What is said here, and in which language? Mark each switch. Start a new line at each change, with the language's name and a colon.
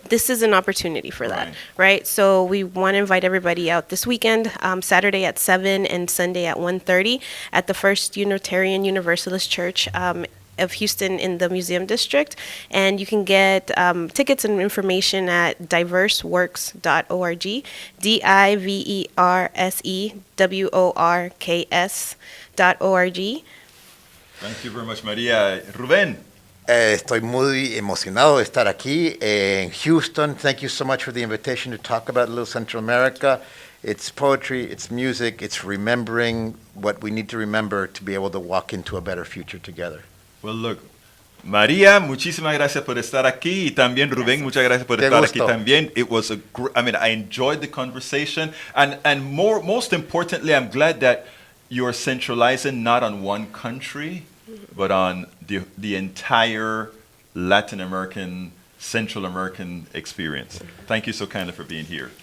English: This is an opportunity for that, right? So we want to invite everybody out this weekend, Saturday at 7 and Sunday at 1:30 at the First Unitarian Universalist Church of Houston in the Museum District, and you can get tickets and information at diverseworks.org, diverseworks.org. Thank you very much, Maria. Ruben.
Spanish: Estoy muy emocionado de estar aquí en Houston.
English: Thank you so much for the invitation to talk about Little Central America. It's poetry, it's music, it's remembering what we need to remember to be able to walk into a better future together. Well, look,
Spanish: María, muchísimas gracias por estar aquí, y también Rubén, muchas gracias por estar aquí también.
English: It was I enjoyed the conversation, and most importantly, I'm glad that you're centralizing not on one country, but on the entire Latin American, Central American experience. Thank you so kindly for being here.